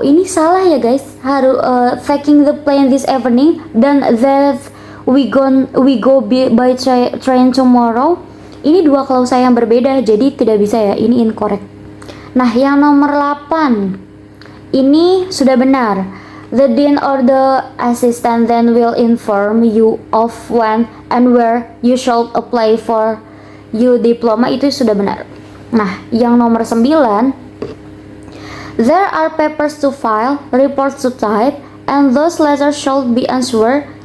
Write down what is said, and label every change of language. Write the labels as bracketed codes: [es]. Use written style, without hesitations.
[id] Ini salah ya guys. Harus [en] taking the plane this evening dan that we go by train tomorrow. [id] Ini dua klausa yang berbeda, jadi tidak bisa ya. Ini incorrect. Nah, yang nomor 8 ini sudah benar. [en] The dean or the assistant then will inform you of when and where you should apply for your diploma. [id] Itu sudah benar. Nah, yang nomor 9, [en] there are papers to file, reports to type, and those letters should be answered.